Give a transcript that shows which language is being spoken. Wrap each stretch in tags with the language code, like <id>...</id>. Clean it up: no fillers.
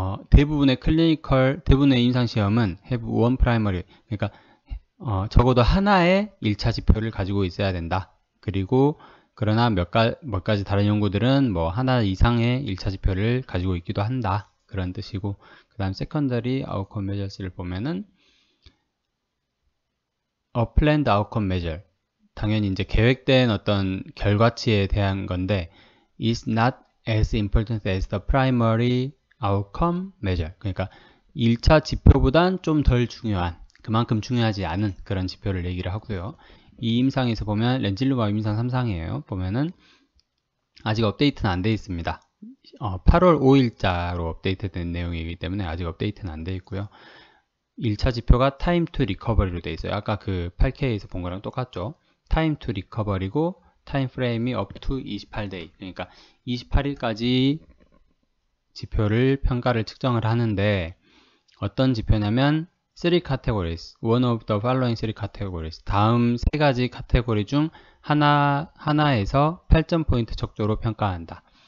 <ko>대부분의 임상시험은</ko> <en>have one primary,</en> <ko>그러니까 적어도 하나의 1차 지표를 가지고 있어야 된다. 그러나 몇 가지 다른 연구들은 하나 이상의 1차 지표를 가지고 있기도 한다. 그런 뜻이고, 그 다음 secondary outcome measures를 보면은</ko> <en>a planned outcome measure.</en> <ko>당연히 이제 계획된 어떤 결과치에 대한 건데</ko> <en>is not as important as the primary outcome measure.</en> <ko>그러니까 1차 지표보단 좀 덜 중요한, 그만큼 중요하지 않은 그런 지표를 얘기를 하고요. 이 임상에서 보면 렌질루마비 임상 3상이에요. 보면은 아직 업데이트는 안 돼 있습니다. 8월 5일자로 업데이트된 내용이기 때문에 아직 업데이트는 안 돼 있고요. 1차 지표가 time to recovery로 돼 있어요. 아까 그 8K에서 본 거랑 똑같죠. time to recovery고 타임 프레임이</ko> <en>up to 28day.</en> <ko>그러니까 28일까지 지표를 평가를 측정을 하는데 어떤 지표냐면</ko> <en>3 categories, one of the following 3 categories.</en> <ko>다음 세 가지 카테고리 중 하나에서 8점 포인트 척도로 평가한다.</ko>